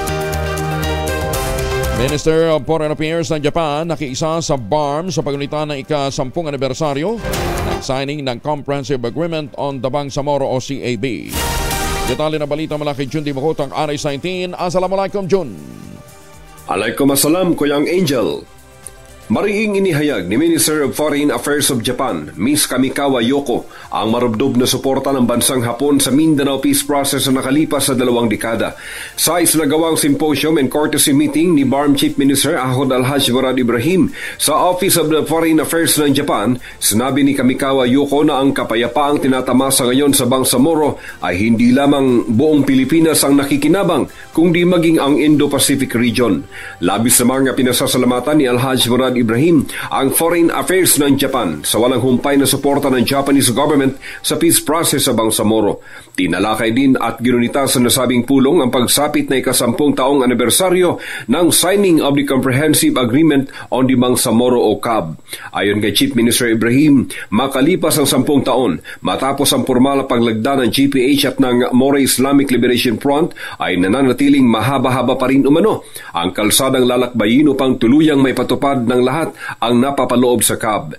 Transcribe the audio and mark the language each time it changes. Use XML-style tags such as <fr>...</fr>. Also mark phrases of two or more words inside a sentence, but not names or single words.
<en>Minister of Foreign Affairs</en> <tl>ng Japan nakiisa sa BARM sa pagunita ng ika-10 anibersaryo ng signing ng Comprehensive Agreement on the Bangsamoro o CAB. Detalye na balita mula kay Jun Dimokot ang RS19.</tl> <ar>السلام عليكم, Jun. عليكم السلام, Kuyang Angel.</ar> <tl>Mariing inihayag ni</tl> <en>Minister of Foreign Affairs of Japan,</en> <tl>Ms. Kamikawa Yoko, ang marubdob na suporta ng bansang Hapon sa Mindanao Peace Process na nakalipas sa 2 dekada. Sa isinagawang</tl> <en>symposium and courtesy meeting</en> <tl>ni BARM</tl> <en>Chief Minister</en> <tl>Ahod Alhaj Murad Ibrahim sa Office of the Foreign Affairs ng Japan, sinabi ni Kamikawa Yoko na ang kapayapaang tinatamasa ngayon sa Bangsamoro ay hindi lamang buong Pilipinas ang nakikinabang, kundi maging ang</tl> <en>Indo-Pacific region.</en> <tl>Labis namang pinasasalamatan ni Alhaj Murad Ibrahim ang</tl> <en>foreign affairs</en> <tl>ng Japan sa walang humpay na suporta ng</tl> <en>Japanese government</en> <tl>sa</tl> <en>peace process</en> <tl>sa Bangsamoro. Tinalakay din at ginunita sa nasabing pulong ang pagsapit na ika-10 taong anibersaryo ng</tl> <en>signing of the Comprehensive Agreement on the Bangsamoro</en> <tl>o CAB. Ayon kay</tl> <en>Chief Minister</en> <tl>Ibrahim, makalipas ang 10 taon matapos ang formal na paglagda ng GPH at ng Moro Islamic Liberation Front ay nananatiling mahaba-haba pa rin umano ang kalsadang lalakbayin upang tuluyang may patupad ng lahat ang napapaloob sa CAB.</tl>